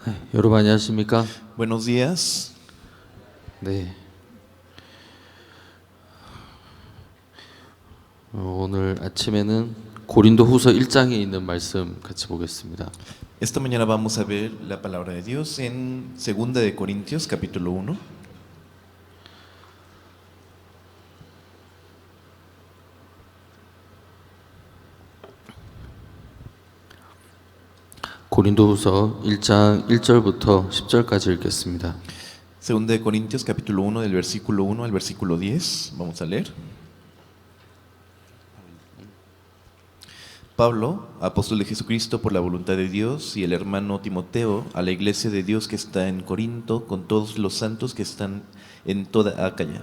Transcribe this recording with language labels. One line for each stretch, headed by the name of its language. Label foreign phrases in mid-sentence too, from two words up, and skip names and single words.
Korean: 여러분 안녕하십니까?
Spanish: Buenos días.
Korean: 네. 오늘 아침에는 고린도후서 1장에 있는 말씀 같이 보겠습니다.
Spanish: Esta mañana vamos a ver la palabra de Dios en 2 de Corintios, capítulo 1.
Korean: 고린도후서 1장 1절부터 10절까지 읽겠습니다.
Spanish: 2 de Corintios, capítulo 1, del versículo 1 al versículo 10. Vamos a leer. Pablo, apóstol de Jesucristo por la voluntad de Dios, y el hermano Timoteo, a la iglesia de Dios que está en Corinto, con todos los santos que están en toda Acaya.